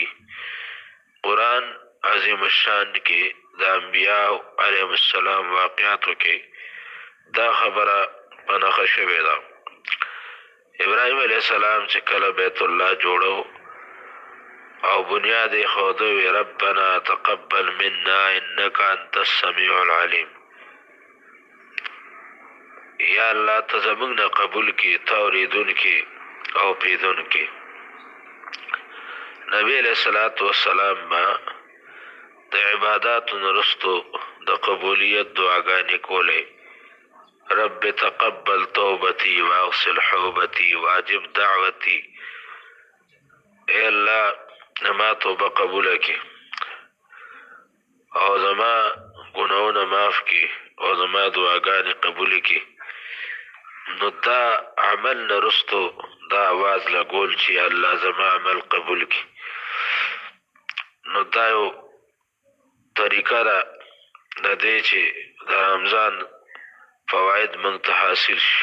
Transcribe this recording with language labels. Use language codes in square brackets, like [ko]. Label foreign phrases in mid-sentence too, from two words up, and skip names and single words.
[ps] قرآن عظیم الشان کې د انبیاء [ar] علیهم السلام [ps] واقعاتو کې دا خبره په نښه شوې ده. ابراهیم [ar] علیه السلام [ps] چې کله بیت الله جوړو او بنیاد یې ښوده وی [ar] ربنا تقبل منا انک انت السمیع العلیم، [ps] یا الله ته زموږ نه قبول کړي، ته اورېدونکي او پیدونکي. نبی [ar] علیه الصلاة والسلام [ps] به د عباداتو نه وروستو د قبولیت دعاګانې کولې، [ar] رب تقبل توبتي واغسل حوبتي واجب دعوتي، [ps] ای الله زما توبه قبوله کړي او زما ګناهونه معاف کړي او زما دعاګانې قبولې کړي. نو دا عمل نه وروستو دا آواز لګول چې الله زما عمل قبول کړي، نو دا یو طریقه ده د دې چې د رمضان فواید موږ ته حاصل شي.